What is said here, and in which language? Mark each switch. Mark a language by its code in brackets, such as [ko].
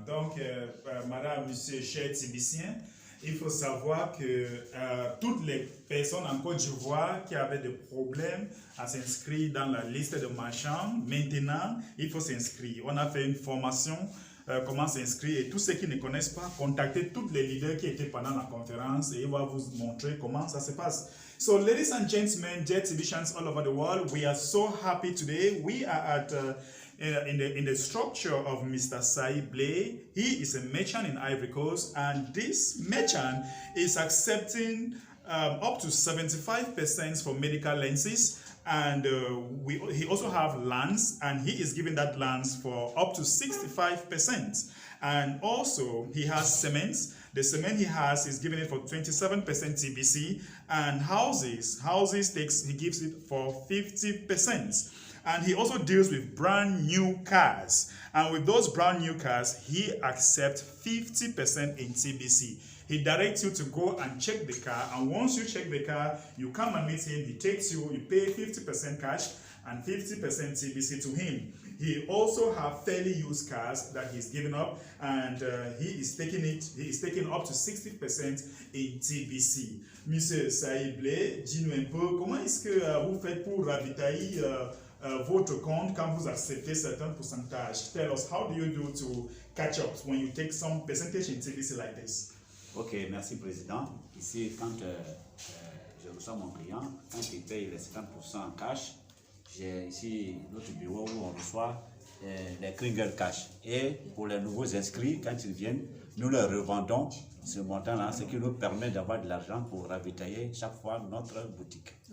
[fr] Donc, madame, monsieur, chers Tibiciens, il faut savoir que toutes les personnes en Côte d'Ivoire qui avaient des problèmes à s'inscrire dans la liste de marchands, maintenant, il faut s'inscrire. On a fait une formation, comment s'inscrire, et tous ceux qui ne connaissent pas, contactez tous les leaders qui étaient pendant la conférence et il va vous montrer comment ça se passe. [en] So, ladies and gentlemen, dear exhibitions all over the world, we are so happy today. We are at in the structure of Mr. Saïd Blé. He is a merchant in Ivory Coast, and this merchant is accepting up to 75% for medical lenses, and he also have lands, and he is giving that lands for up to 65%. And also, he has cements. The cement he has is giving it for 27% TBC, and houses he gives it for 50%. And he also deals with brand new cars. And with those brand new cars, he accepts 50% in TBC. He directs you to go and check the car. And once you check the car, you come and meet him. He takes you, you pay 50% cash and 50% TBC to him. He also have fairly used cars that he's given up, and he is taking up to 60% in TBC. [fr] Monsieur Saïd Blé, dis-nous un peu, comment est-ce que vous faites pour ravitailler votre compte quand vous acceptez certains pourcentages? [en] Tell us, how do you do to catch up when you take some percentage in TBC like this? [fr] Ok, merci Président. Ici, quand je reçois mon client, quand il paye les 50% en cash, j'ai ici notre bureau où on reçoit les Kringle Cash. Et pour les nouveaux inscrits, quand ils viennent, nous leur revendons ce montant-là, ce qui nous permet d'avoir de l'argent pour ravitailler chaque fois notre boutique.